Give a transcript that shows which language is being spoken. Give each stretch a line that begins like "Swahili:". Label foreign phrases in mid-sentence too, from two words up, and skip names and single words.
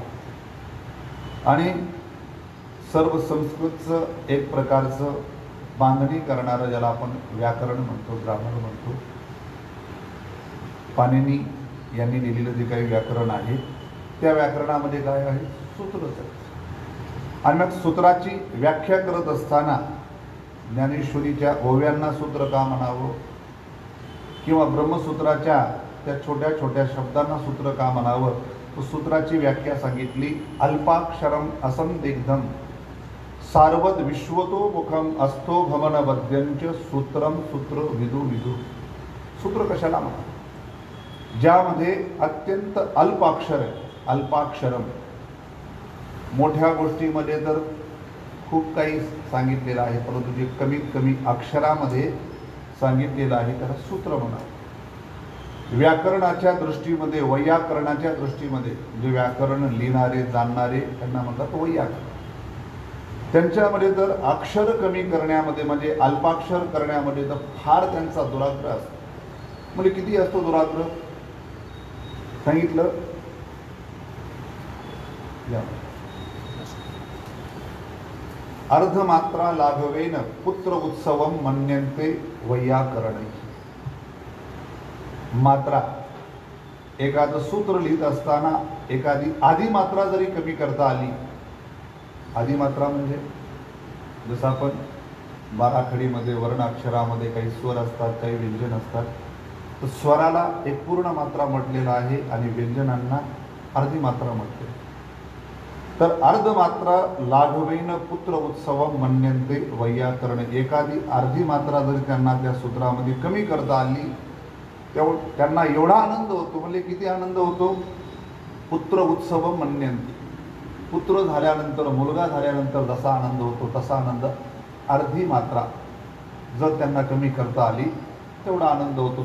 Marathi: आणि सर्व संस्कृतचं एक प्रकारचं बांधणी करणारं, ज्याला आपण व्याकरण म्हणतो, ग्रामर म्हणतो, पाणिनी यांनी लिहिलेलं जे काही व्याकरण आहे त्या व्याकरणामध्ये काय आहे, सूत्रच आहे. आणि मग सूत्राची व्याख्या करत असताना ज्ञानेश्वरीच्या ओव्यांना सूत्र का म्हणावं किंवा ब्रह्मसूत्राच्या त्या छोट्या छोट्या शब्दांना सूत्र का म्हणावं, तर सूत्राची व्याख्या सांगितली,
Sanskrit: अल्पाक्षरम असंदिग्धम सार्वद विश्वतो मुखम अस्थो भमनबद्यंच सूत्रम सूत्र विदु विदु.
Marathi: सूत्र कशाला म्हणतात, ज्यामध्ये अत्यंत अल्प अक्षर आहे. अल्पाक्षरम, मोठ्या गोष्टीमध्ये तर खूप काही सांगितलेलं आहे, परंतु जे कमीत कमी अक्षरामध्ये सांगितलेलं आहे त्याला सूत्र म्हणा. व्याकरणाच्या दृष्टीमध्ये, वैयाकरणाच्या दृष्टीमध्ये जे व्याकरण लिहिणारे जाणणारे त्यांना म्हणतात वैयाकरण. त्यांच्यामध्ये तर अक्षर कमी करण्यामध्ये म्हणजे अल्पाक्षर करण्यामध्ये तर फार त्यांचा दुराग्रह असतो. म्हणजे किती असतो दुराग्रह सांगितलं,
Sanskrit: अर्धमात्रा लाघवेन पुत्र उत्सवम मन्यन्ते वैयाकरणे.
Marathi: मात्रा, एखादं सूत्र लिहित असताना एखादी आधी मात्रा जरी कमी करता आली, आधी मात्रा म्हणजे जसं आपण बाराखडीमध्ये वर्णाक्षरामध्ये काही स्वर असतात, काही व्यंजन असतात, तर स्वराला एक पूर्ण मात्रा म्हटलेला आहे आणि व्यंजनांना अर्धी मात्रा म्हटले.
Sanskrit: तर अर्धमात्रा लाघवेन पुत्र उत्सवम मन्यन्ते वैयाकरणे.
Marathi: एखादी अर्धी मात्रा जरी त्यांना त्या सूत्रामध्ये कमी करता आली त्यांना एवढा आनंद होतो. म्हणजे किती आनंद होतो,
Sanskrit: पुत्र उत्सव मन्यन्ते.
Marathi: पुत्र झाल्यानंतर, मुलगा झाल्यानंतर जसा आनंद होतो तसा आनंद अर्धी मात्रा जर त्यांना कमी करता आली तेवढा आनंद होतो.